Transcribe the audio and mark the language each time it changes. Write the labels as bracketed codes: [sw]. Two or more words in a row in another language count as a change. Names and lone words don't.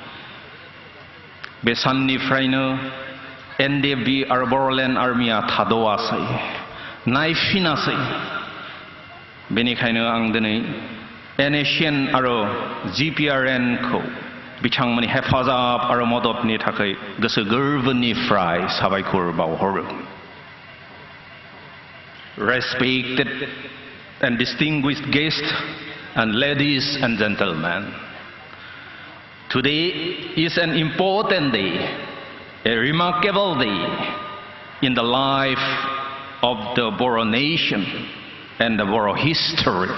[brx] बे साननिफ्रायनो एनडिएफबि आरो बर'लेण्ड आर्मिया थाद'आसै नायफिनासै बेनिखायनो आं दिनै एनएसिएन आरो जिपिआरएन खौ बिथांमोननि हेफाजाब आरो मददनि थाखाय गोसो गोरबोनिफ्राय साबायखर बावहरो [en] Respected and distinguished guests and ladies and gentlemen, today is an important day, a remarkable day in the life of the Boro nation and the Boro history.